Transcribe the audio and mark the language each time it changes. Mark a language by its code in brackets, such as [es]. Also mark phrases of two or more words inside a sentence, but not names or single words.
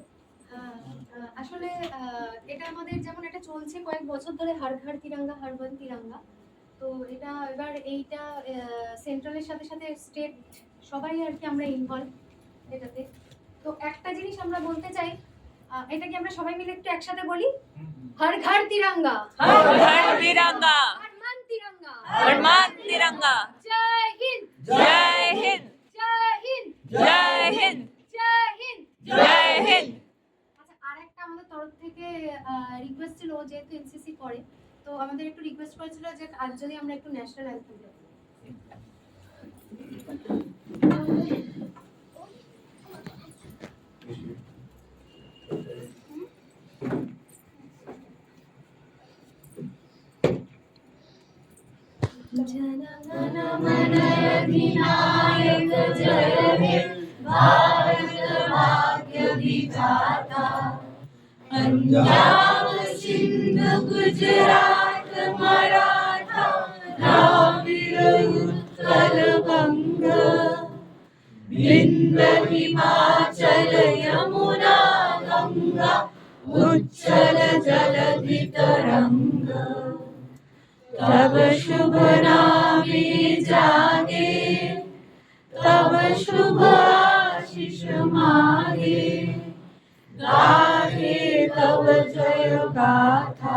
[bn] আসলে এটা আমাদের যেমন এটা চলছে কয়েক বছর ধরে, [hi] हर घर तिरंगा हर बन तिरंगा। [bn] তো এটা এবার এইটা সেন্ট্রালের সাথে সাথে স্টেট সবাই আর কি আমরা ইনভলভ এটাতে। তো একটা জিনিস আমরা বলতে চাই, এটা কি আমরা সবাই মিলে একটু একসাথে বলি? [hi] हर घर तिरंगा, हर घर तिरंगा, हर मान तिरंगा, हर मान तिरंगा। जय हिंद, जय हिंद, जय हिंद, जय हिंद, जय हिंद, जय हिंद। [bn] আচ্ছা, আরেকটা আমাদের তরফ থেকে রিকোয়েস্ট ছিল, যেহেতু এনসিসি করে, তো আমাদের একটু রিকোয়েস্ট করেছিল যে আজ যদি আমরা একটু [en] national anthem [bn] গাই। জনগণ মন অধিনায়ক জয় হে ভারত ভাগ্য বিধাতা, পঞ্জাব সিন্ধ গুজরাট মারাঠা দ্রাবিড় উৎকল বঙ্গ, বিন্ধ্য হিমাচল যমুনা গঙ্গা উচ্চল জলধি তরঙ্গ। তব শুভ নামে জাগে, তব শুভ আশিস মাগে, গাহে তব জয় গাথা।